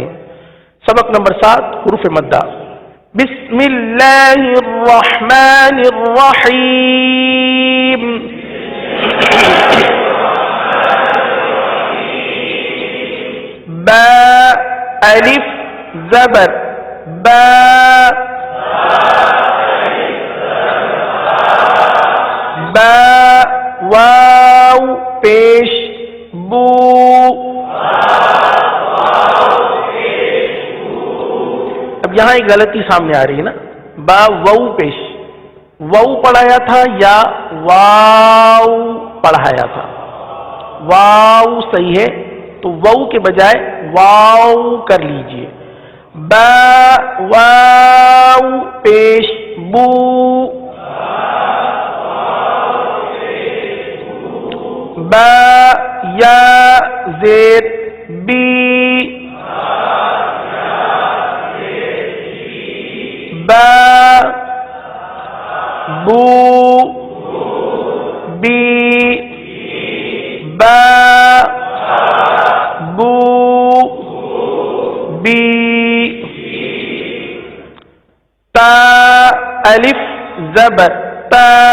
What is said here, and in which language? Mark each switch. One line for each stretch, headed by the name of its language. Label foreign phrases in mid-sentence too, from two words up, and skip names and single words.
Urdu: سبق نمبر 7، حروف مدہ۔
Arabic: بسم اللہ الرحمن الرحیم۔
Urdu: الف زبر با با واو پیش بو اب یہاں ایک غلطی سامنے آ رہی ہے نا، با وو پیش، وو پڑھایا تھا یا واو پڑھایا تھا؟ واو صحیح ہے، تو وو کے بجائے واو کر لیجئے، با واو پیش بو، با یا زیر بی، با بو بی، با بو بی، تا الف زبر تا،